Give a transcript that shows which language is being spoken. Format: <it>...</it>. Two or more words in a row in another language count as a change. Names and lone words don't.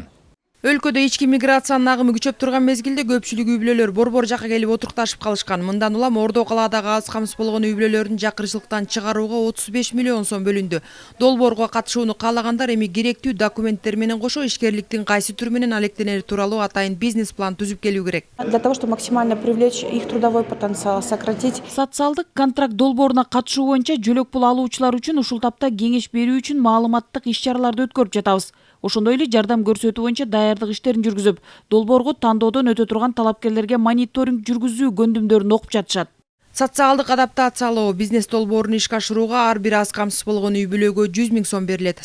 <ky>Өлкөдө ички миграциянын агымы күчөп турган мезгилде көпчүлүк үй-бүлөлөр борбор жакка келип отурукташып калышкан. Мындан улам Ордо калаадагы аз камсыз болгон үй-бүлөлөрдүн жакырчылыктан чыгарууга 35 миллион сом бөлүндү. Долбоорго катышууну каалагандар эми керектүү документтер менен кошо ишкерликтин кайсы түрү менен алектенери тууралуу атайын бизнес-план түзүп келүү керек.</ky> <ru>Для того, чтобы максимально привлечь их трудовой потенциал, сократить.</ru> <ky>Социалдык контракт долбооруна катышуу боюнча жөлөк пул алуучулар үчүн ушул тапта кеңеш берүү үчүн маалыматтык иш-чараларды өткөрүп жатабыз. Ошондой эле жардам көрсөтүү боюнча даярдык иштерин жүргүзүп, долбоорго тандоодон өтө турган талапкерлерге мониторинг жүргүзүү көндүмдөрүн окуп жатышат. Социалдык адаптациялоо бизнес долбоорун ишке ашырууга ар бир аз камсыз болгон үй-бүлөгө 100 миң сом берилет.</ky>